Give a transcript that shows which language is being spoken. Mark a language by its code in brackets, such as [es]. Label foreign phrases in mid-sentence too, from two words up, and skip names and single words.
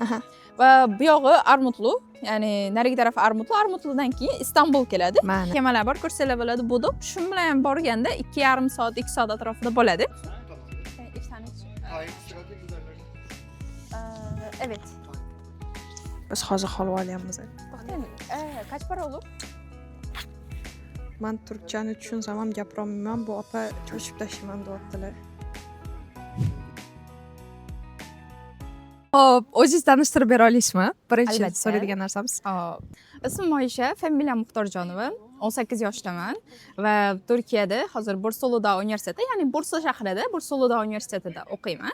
[uz] Va bu yog'i Armutlu, ya'ni narigi tarafi Armutludan keyin Istanbul keladi. Kemalar bor, ko'rsanglar bo'ladi, buduq. Shu bilan borganda 2,5 soat, 2 soat atrofida bo'ladi. [tr] Evet. [uz] Biz hozir holva olyapmiz. To'xtang. [tr] Kaç para olur? [uz] Men turkchani tushunsam ham gapira olmayman. Bu opa cho'chib tashlayman deyaptilar. Hop, o'zingizni tanishtirib bera olasizmi? Birinchi so'raydigan narsamiz. Ismim Oyisha, familiyam Muxtorjonova. 18 yoshdaman va Turkiyada hozir Bursuluda universiteti, ya'ni Bursa shahrida Bursuluda universitetida o'qiyman.